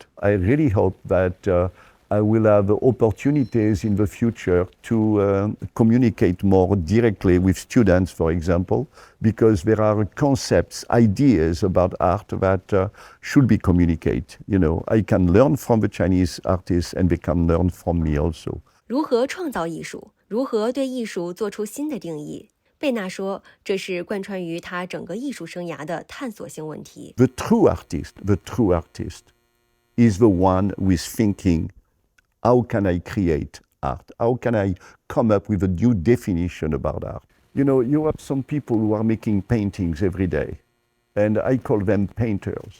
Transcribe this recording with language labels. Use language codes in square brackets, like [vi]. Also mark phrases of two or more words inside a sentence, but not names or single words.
[en] I really hope that I will have opportunities in the future to communicate more directly with students, for example, because there are concepts, ideas about art that should be communicated. I can learn from the Chinese artists and they can learn from me also. [zh] 如何創造藝術？如何對藝術做出新的定義？貝納說，這是貫穿於他整個藝術生涯的探索性問題。 [en] The true artist is the one who is thinking, how can I create art? How can I come up with a new definition about art? You have some people who are making paintings every day, and I call them painters.